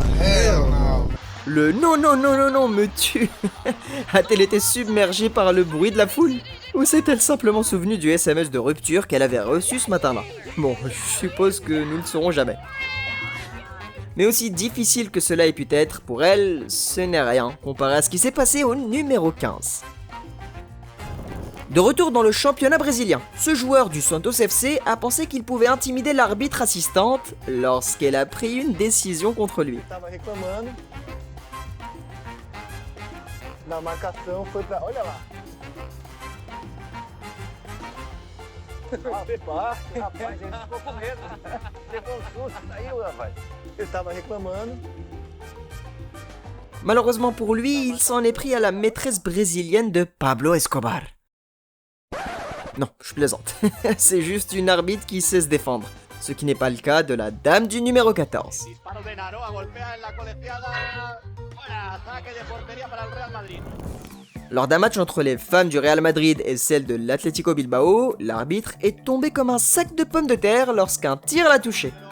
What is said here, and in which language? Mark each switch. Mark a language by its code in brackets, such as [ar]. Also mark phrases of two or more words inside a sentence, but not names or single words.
[en] Hell no. [fr] Le non me tue. A-t-elle été submergée par le bruit de la foule? Ou s'est-elle simplement souvenue du SMS de rupture qu'elle avait reçu ce matin-là? Bon, je suppose que nous ne le saurons jamais. Mais aussi difficile que cela ait pu être, pour elle, ce n'est rien comparé à ce qui s'est passé au numéro 15. De retour dans le championnat brésilien, ce joueur du Santos FC a pensé qu'il pouvait intimider l'arbitre assistante lorsqu'elle a pris une décision contre lui. [pt] Na marcação foi pra... Olha lá. Rapaz, a gente ficou com medo. Levou um susto, saiu, rapaz. Ele tava reclamando. [fr] Malheureusement pour lui, il s'en est pris à la maîtresse brésilienne de Pablo Escobar. Non, je plaisante. C'est juste une arbitre qui sait se défendre. Ce qui n'est pas le cas de la dame du numéro 14. Lors d'un match entre les femmes du Real Madrid et celles de l'Atlético Bilbao, l'arbitre est tombé comme un sac de pommes de terre lorsqu'un tir l'a touché.